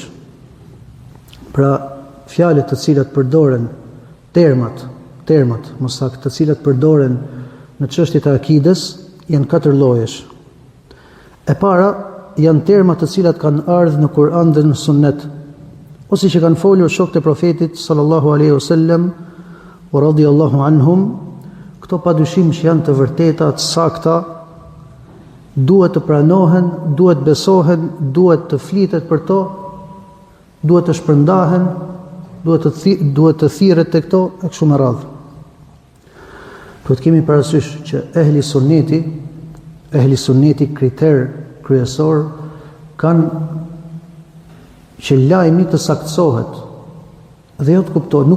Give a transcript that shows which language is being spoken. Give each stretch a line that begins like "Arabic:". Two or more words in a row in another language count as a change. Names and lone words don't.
Albanian: Pra fjalët të cilat përdoren termat, mos saktë, të cilat përdoren në çështjet e akides janë 4 llojesh. E para janë termat të cilat kanë ardhur në Kur'an dhe në Sunnet, ose që kanë folur shokët e profetit
Arabic: صلى الله عليه وسلم ورضي الله عنهم.
Albanian: Këto padyshim që janë të vërteta, të sakta, duhet të pranohen, duhet besohen, duhet të flitet për to, duhet të shpërndahen, duhet të thirret tek to e kështu me radhë. Duhet kemi parasysh që ehli sunneti kriter kryesor kanë që lajmi të saktësohet dhe jo të kuptohet, nuk